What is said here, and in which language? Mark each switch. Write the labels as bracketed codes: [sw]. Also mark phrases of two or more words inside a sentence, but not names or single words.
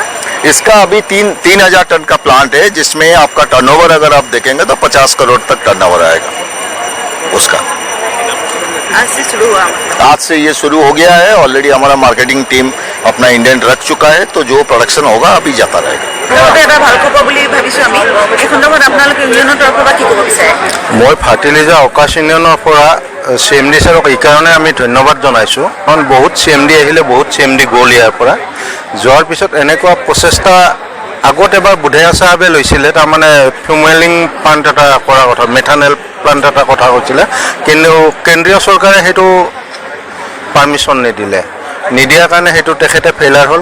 [hi] इसका अभी 3,000 टन का प्लांट है, जिसमें आपका टर्नओवर अगर आप देखेंगे तो 50 करोड़ तक टर्नओवर आएगा उसका। आज से शुरू हुआ? आज से ये शुरू हो गया है। ऑलरेडी हमारा [en] marketing team [hi] अपना इंडेंट रख चुका है, तो जो प्रोडक्शन होगा अभी जाता रहेगा। [as] মই ফাৰ্টিলাইজাৰ আকাশ इউনিয়নৰ পৰা CMD ছাৰক এই কাৰণে আমি ধন্যবাদ জনাইছোঁ, কাৰণ বহুত CMD আহিলে, বহুত CMD গ'ল ইয়াৰ পৰা। যোৱাৰ পিছত এনেকুৱা প্ৰচেষ্টা আগত এবাৰ বুধেয়া চাহাবে লৈছিলে, তাৰমানে ফিউমেলিং প্লাণ্ট এটা কৰাৰ কথা, [en] methanol plant [as] এটা কথা কৈছিলে, কিন্তু কেন্দ্ৰীয় চৰকাৰে সেইটো পাৰ্মিশ্যন নিদিয়াৰ কাৰণে সেইটো তেখেতে ফেইলাৰ হ'ল।